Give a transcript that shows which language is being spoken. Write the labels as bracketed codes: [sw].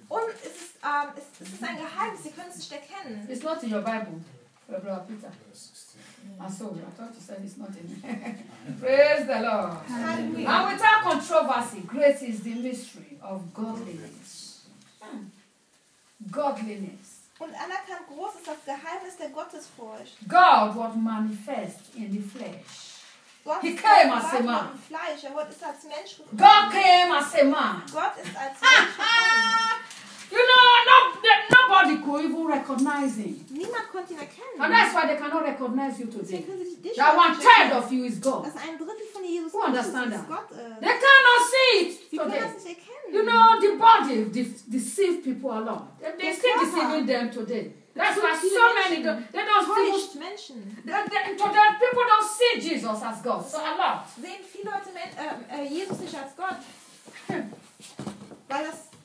[de] Und es ist ein Geheimnis, Sie können es nicht erkennen. [en] It's not in your Bible, Brother Peter. Achso, I thought you said it's not in. Praise the Lord. Hallelujah. And without controversy, great is the mystery of godliness. Godliness. [de] Und anerkannt groß ist das Geheimnis der Gottesfurcht. [en] God was manifest in the flesh. [de] Gott [en] he came as a man. [de] Fleisch. Er wurde als Mensch gekommen. [en] God came as a man. [de] Gott ist als Mensch gekommen. [en] You know, nobody could even recognize him. [de] Niemand konnte ihn erkennen. [en] And that's why they cannot recognize you today. [de] Dich [en] that one third of you is God. [de] Das ein Drittel von Jesus. [en] Who understand Jesus that? [de] Gott, [en] they cannot see it. [de] Sie können das nicht erkennen. [en] You know, the body deceive people a lot. They still deceiving them today. That's why so many people don't see Jesus as God. So a lot. [de] Sehen viele Leute Jesus nicht als Gott, weil das